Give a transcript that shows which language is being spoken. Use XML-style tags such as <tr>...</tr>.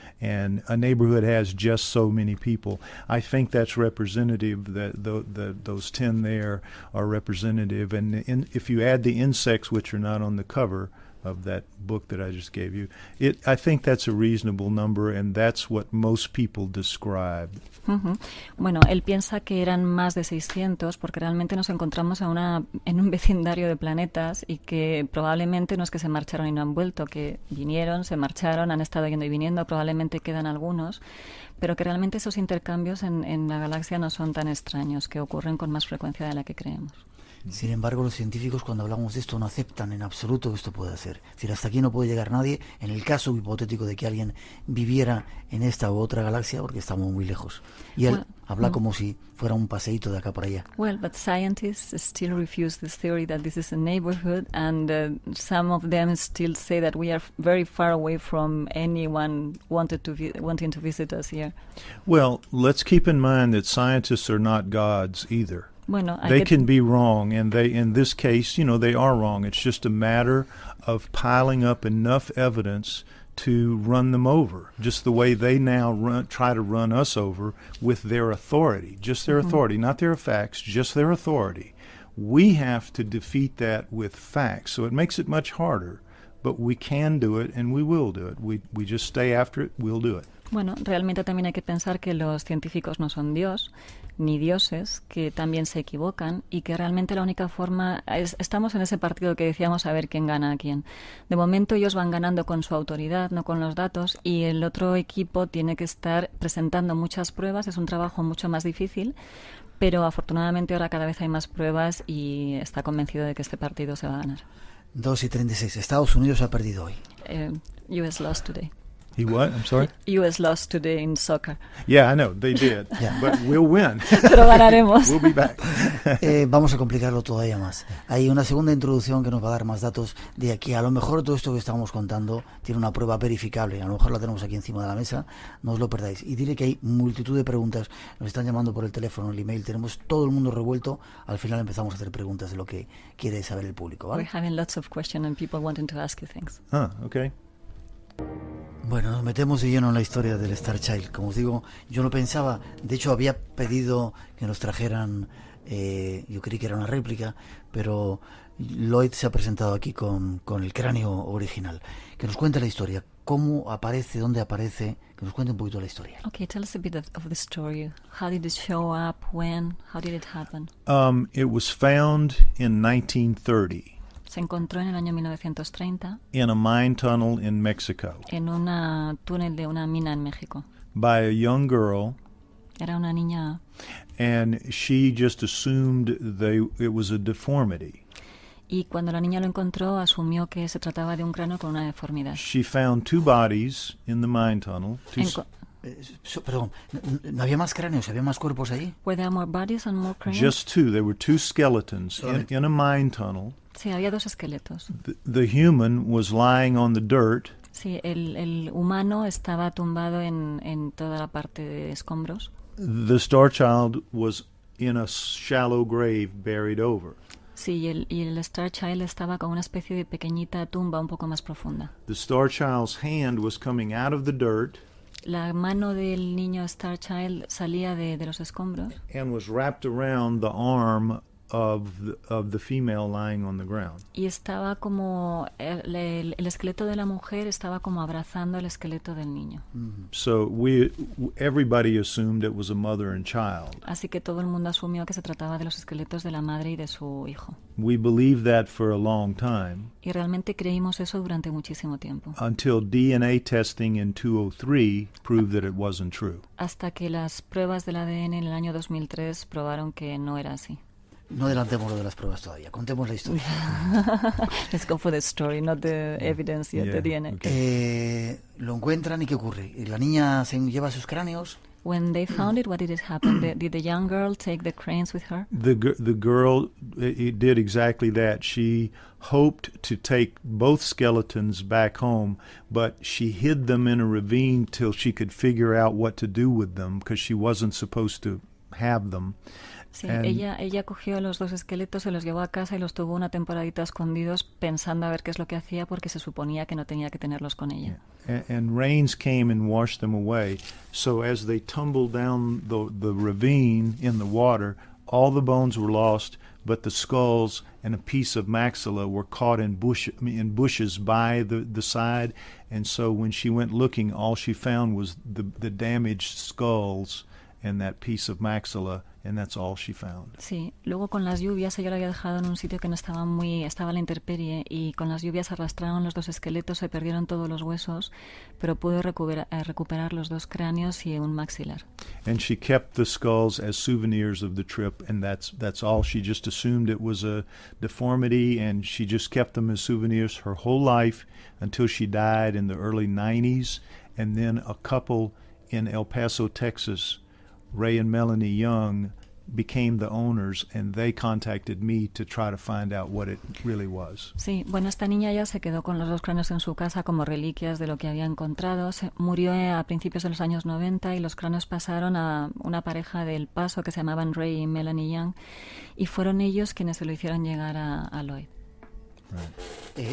<en>And a neighborhood has just so many people. I think that's representative, that those 10 there are representative. And if you add the insects, which are not on the cover of that book that I just gave you, I think that's a reasonable number, and that's what most people describe.</en> <es>Bueno, él piensa que eran más de 600 porque realmente nos encontramos en un vecindario de planetas y que probablemente no es que se marcharon y no han vuelto, que vinieron, se marcharon, han estado yendo y viniendo, probablemente quedan algunos, pero que realmente esos intercambios en la galaxia no son tan extraños, que ocurren con más frecuencia de la que creemos. Sin embargo, los científicos, cuando hablamos de esto, no aceptan en absoluto que esto pueda ser. Es decir, hasta aquí no puede llegar nadie, en el caso hipotético de que alguien viviera en esta u otra galaxia, porque estamos muy lejos. Y él habla como si fuera un paseíto de acá para allá.</es> <en>Well, but scientists still refuse this theory that this is a neighborhood, and some of them still say that we are very far away from anyone wanting to visit us here. Well, let's keep in mind that scientists are not gods either.</en> <es>Bueno,</es> <en>they can be wrong, and they, in this case, they are wrong. It's just a matter of piling up enough evidence to run them over, just the way they now try to run us over with their authority, just their authority, not their facts, just their authority. We have to defeat that with facts, so it makes it much harder, but we can do it, and we will do it. We just stay after it, we'll do it.</en> <es>Bueno, realmente también hay que pensar que los científicos no son Dios, ni dioses, que también se equivocan y que realmente la única forma estamos en ese partido que decíamos a ver quién gana a quién. De momento ellos van ganando con su autoridad, no con los datos, y el otro equipo tiene que estar presentando muchas pruebas. Es un trabajo mucho más difícil, pero afortunadamente ahora cada vez hay más pruebas y está convencido de que este partido se va a ganar. 2:36. Estados Unidos ha perdido hoy.</es> <en>US lost today. He what? I'm sorry? US lost today in soccer. Yeah, I know, they did, but we'll win.</en> <es>Pero ganaremos.</es> <en>We'll be back.</en> <es>Vamos a complicarlo todavía más. Hay una segunda introducción que nos va a dar más datos de aquí. A lo mejor todo esto que estamos contando tiene una prueba verificable. A lo mejor la tenemos aquí encima de la mesa. No os lo perdáis. Y dile que hay multitud de preguntas. Nos están llamando por el teléfono, el email. Tenemos todo el mundo revuelto. Al final empezamos a hacer preguntas de lo que quiere saber el público, ¿vale?</es> <en>We're having lots of questions and people wanting to ask you things. Okay.</en> <es>Bueno, nos metemos de lleno en la historia del Star Child. Como os digo, yo no pensaba, de hecho había pedido que nos trajeran, yo creí que era una réplica, pero Lloyd se ha presentado aquí con el cráneo original. Que nos cuente la historia, cómo aparece, dónde aparece, que nos cuente un poquito la historia.</es> <en>Okay, tell us a bit of the story. How did it show up? When? How did it happen? It was found in 1930.</en> <es>Se encontró en el año 1930</es> <en>in a mine tunnel in Mexico</en> <es>en una túnel de una mina en México.</es> <en>By a young girl.</en> <es>Era una niña.</es> <en>And she just assumed it was a deformity.</en> <es>Y cuando la niña lo encontró, asumió que se trataba de un cráneo con una deformidad.</es> <en>She found 2 bodies in the mine tunnel.</en> <es>Perdón, ¿no había más cráneos? ¿Había más cuerpos ahí?</es> <en>Were there more bodies and more cranes? Just 2. There were 2 skeletons in a mine tunnel.</en> <es>Sí, había 2 esqueletos.</es> <en>The human was lying on the dirt.</en> <es>Sí, el humano estaba tumbado en toda la parte de escombros.</es> <en>The Star Child was in a shallow grave buried over.</en> <es>Sí, y el Star Child estaba con una especie de pequeñita tumba un poco más profunda.</es> <en>The Star Child's hand was coming out of the dirt.</en> <es>La mano del niño Star Child salía de los escombros.</es> <en>And was wrapped around the arm of the female lying on the ground.</en> <es>Y estaba como el esqueleto de la mujer estaba como abrazando el esqueleto del niño.</es> <en>So everybody assumed it was a mother and child.</en> <es>Así que todo el mundo asumió que se trataba de los esqueletos de la madre y de su hijo.</es> <en>We believed that for a long time.</en> <es>Y realmente creímos eso durante muchísimo tiempo.</es> <en>Until DNA testing in 2003 proved that it wasn't true.</en> <es>Hasta que las pruebas del ADN en el año 2003 probaron que no era así. No adelantemos lo de las pruebas todavía, contemos la historia.</es> <en>Let's go for the story, not the evidence yet, the DNA.</en> <es>Okay. Lo encuentran y ¿qué ocurre? La niña se lleva sus cráneos.</es> <en>When they found it, what did it happen? Did the young girl take the cranes with her? The girl it did exactly that. She hoped to take both skeletons back home, but she hid them in a ravine till she could figure out what to do with them, because she wasn't supposed to have them.</en> <es>Sí, ella cogió los dos esqueletos, se los llevó a casa y los tuvo una temporadita escondidos pensando a ver qué es lo que hacía, porque se suponía que no tenía que tenerlos con ella.</es> <en>And rains came and washed them away. So as they tumbled down the ravine in the water, all the bones were lost, but the skulls and a piece of maxilla were caught in bushes by the side. And so when she went looking, all she found was the damaged skulls and that piece of maxilla, and that's all she found.</en> <es>Sí, luego con las lluvias ella lo había dejado en un sitio que no estaba estaba a la intemperie, y con las lluvias arrastraron los dos esqueletos, se perdieron todos los huesos, pero pudo recuperar los dos cráneos y un maxilar.</es> <en>And she kept the skulls as souvenirs of the trip, and that's all. She just assumed it was a deformity, and she just kept them as souvenirs her whole life until she died in the early 90s, and then a couple in El Paso, Texas, Ray and Melanie Young, became the owners, and they contacted me to try to find out what it really was.</en> <es>Sí, bueno, esta niña ya se quedó con los dos cráneos en su casa como reliquias de lo que había encontrado. Murió a principios de los años 90 y los cráneos pasaron a una pareja del Paso que se llamaban Ray y Melanie Young, y fueron ellos quienes se lo hicieron llegar a Lloyd.</es> <en>Right.</en>